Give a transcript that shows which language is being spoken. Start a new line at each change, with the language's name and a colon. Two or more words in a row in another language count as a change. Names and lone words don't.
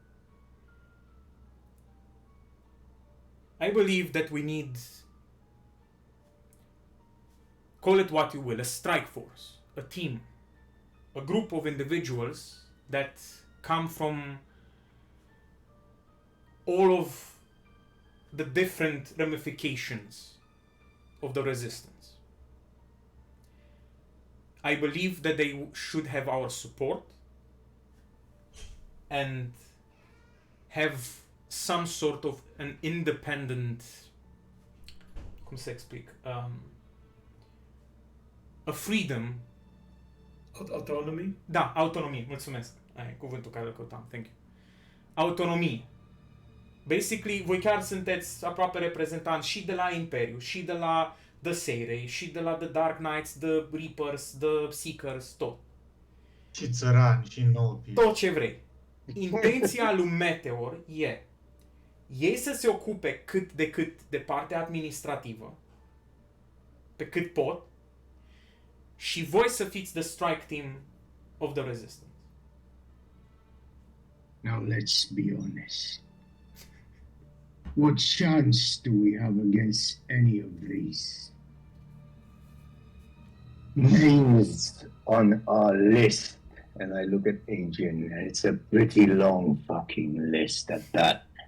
English: I believe that we need, call it what you will, a strike force, a team, a group of individuals that come from all of the different ramifications of the resistance. I believe that they should have our support and have some sort of an independent,
Romanian: cum să explic,
English: a freedom. Autonomy?
Romanian: Da, autonomie, mulțumesc. Aia e cuvântul care îl căutam,
English: thank you.
Romanian: Autonomie. Basically, voi chiar sunteți aproape reprezentanți și de la Imperiu, și de la The Seirei, și de la The Dark Knights, The Reapers, The Seekers, tot. Și țărani, și nobi. Tot ce vrei. Intenția lui Meteor e ei să se ocupe cât de cât de partea administrativă, pe cât pot, și voi să fiți
English: the strike team of the resistance. Now let's be honest. What chance do we have against any of these? Names on our list, and I look at Ancient, and it's a pretty long fucking list at that.